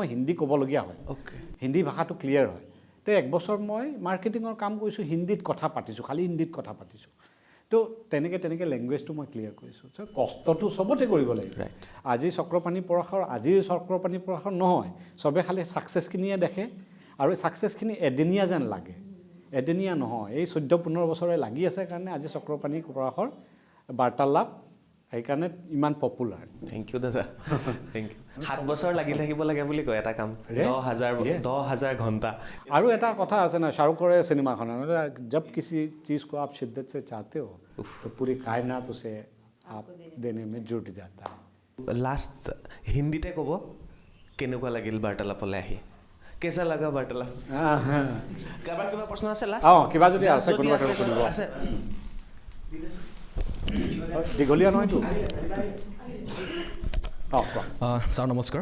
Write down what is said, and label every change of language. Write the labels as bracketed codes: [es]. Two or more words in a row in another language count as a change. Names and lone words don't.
[as] হিন্দী ক'বলগীয়া হয় হিন্দী ভাষাটো ক্লিয়াৰ হয় তো 1 বছৰ মই মাৰ্কেটিঙৰ কাম কৰিছোঁ হিন্দীত কথা পাতিছোঁ খালি হিন্দীত কথা পাতিছোঁ তো তেনেকৈ লেংগুৱেজটো মই ক্লিয়াৰ কৰিছোঁ চ' কষ্টটো চবতে কৰিব লাগিব আজি চক্ৰপাণি পৰশৰ আজিৰ চক্ৰপাণি পৰশৰ নহয় চবে খালি ছাকচেছখিনিয়ে দেখে আৰু ছাকচেছখিনি এদিনীয়া যেন লাগে এদিনীয়া নহয় এই 14-15 বছৰে লাগি আছে কাৰণে আজি চক্ৰপাণি পৰশৰ বাৰ্তালাপ সেইকাৰণে ইমান পপুলাৰ। [en] thank you দাদা, thank you। [as] 7 বছৰ লাগি থাকিব লাগে বুলি কয় এটা কাম, 10,000 ঘণ্টা। আৰু এটা কথা আছে না শ্বাহৰুখৰে চিনেমাখন, [hi] जब किसी चीज़ को आप शिद्दत से चाहते हो तो पूरी कायनात उसे आप देने में जुट जाता है। [as] লাষ্ট হিন্দীতে ক'ব কেনেকুৱা লাগিল বাৰ্তালাপলৈ আহি, কেঁচা লগা বাৰ্তালাপ? কাৰোবাৰ কিবা প্ৰশ্ন আছে লাষ্ট? কিবা যদি আছে কোনোবা সুধিব। আছে দীঘলীয়া নহয়তো। ছাৰ নমস্কাৰ।